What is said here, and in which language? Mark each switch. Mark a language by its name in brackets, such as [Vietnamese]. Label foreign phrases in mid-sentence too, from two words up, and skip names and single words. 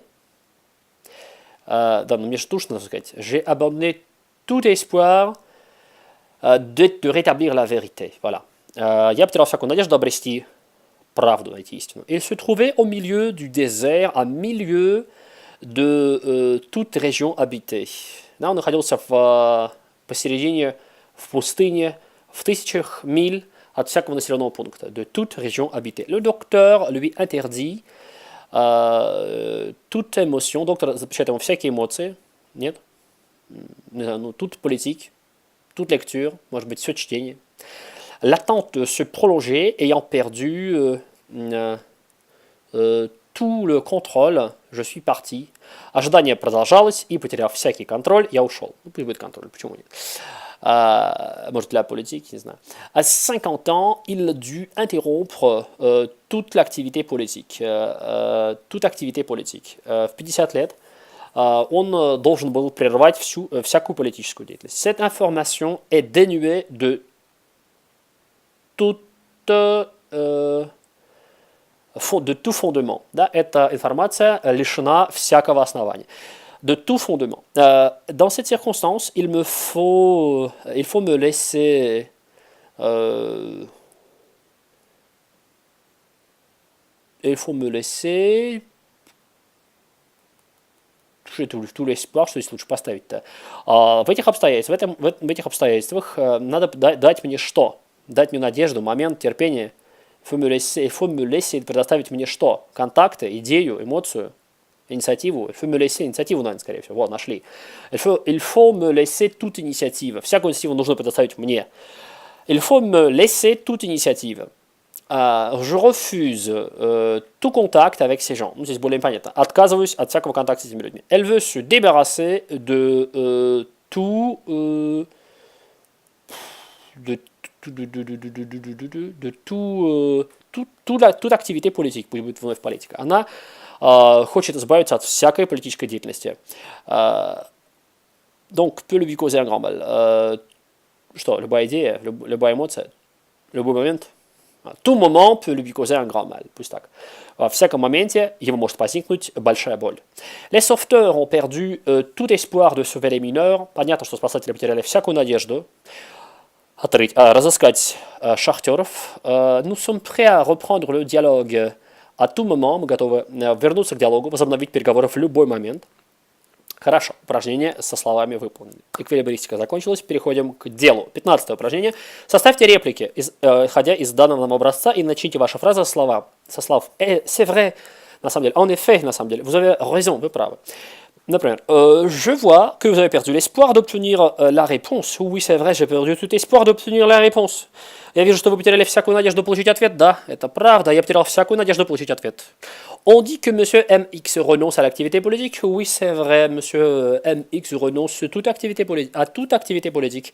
[Russian] Да, но мне же нужно сказать. [French] J'ai abandonné tout espoir de rétablir la vérité. Voilà. [Russian] Я потерял всякую надежду обрести правду, найти истину. [French] Il se trouvait au milieu du désert, à milieu de toute région habitée. [Russian] Да, он находился посередине, в пустыне, в тысячах миль от всякого населенного пункта. [French] De toute région habitée. Le docteur lui interdit toute émotion, [Russian] доктор запрещает ему всякие эмоции, нет, ну, [French] toute politique, toute lecture, [Russian] может быть, все чтение. [French] L'attente se prolongeait, ayant perdu tout le contrôle, je suis parti. [Russian] Ожидание продолжалось, и потеряв всякий контроль, я ушел. Ну, пусть будет контроль, почему нет? Может, для политики, не знаю. [French] À 50 ans, il dut interrompre toute l'activité politique. Toute activité politique. [Russian] В 50 лет он должен был прервать всякую политическую деятельность. [French] Cette information est dénuée de tout fondement. [Russian] Да, эта информация лишена всякого основания. [French] De tout fondement. Dans cette circonstance, il faut me laisser tout l'espoir, [Russian] что здесь лучше поставить-то. В этих обстоятельствах надо дать мне что? Дать мне надежду, момент, терпение. [French] Il faut me laisser [Russian] предоставить мне что? Контакты, идею, эмоцию. Инициативу. [French] Il faut me laisser [Russian] инициативу, наверное, скорее всего. Вот, нашли. [French] Il faut me laisser toute initiative. [Russian] Всякую инициативу нужно предоставить мне. [French] Il faut me laisser toute initiative. Je refuse tout contact avec ces gens. [Russian] Здесь более понятно. Отказываюсь от всякого контакта с этими людьми. [French] Elle veut se débarrasser de toute activité politique, [Russian] пусть будет вновь политика. Она хочет избавиться от всякой политической деятельности. [French] Donc, peut lui causer un grand mal. [Russian] Что, любая идея, любая эмоция, любой момент, [French] à tout moment peut lui causer un grand mal. [Russian] Пусть так. В всяком моменте ему может возникнуть большая боль. [French] Les sauveteurs ont perdu tout espoir de sauver les mineurs. [Russian] Понятно, что спасатели потеряли всякую надежду разыскать шахтеров. [French] Nous sommes prêts à reprendre le dialogue à tout moment. [Russian] Мы готовы вернуться к диалогу, возобновить переговоры в любой момент. Хорошо, упражнение со словами выполнены. Эквилибристика закончилась, переходим к делу. 15 упражнение. Составьте реплики, исходя из данного нам образца, и начните ваши фразы со слов [French] c'est vrai, [Russian] на самом деле, [French] en effet, [Russian] на самом деле, [French] vous avez raison, [Russian] вы правы. Например, [French] je vois que vous avez perdu l'espoir d'obtenir la réponse. Oui, c'est vrai, j'ai perdu tout espoir d'obtenir la réponse. [Russian] Я вижу, что вы потеряли всякую надежду получить ответ. Да, это правда, я потерял всякую надежду получить ответ. [French] On dit que monsieur MX renonce à l'activité politique. Oui, c'est vrai, monsieur MX renonce à toute activité politique.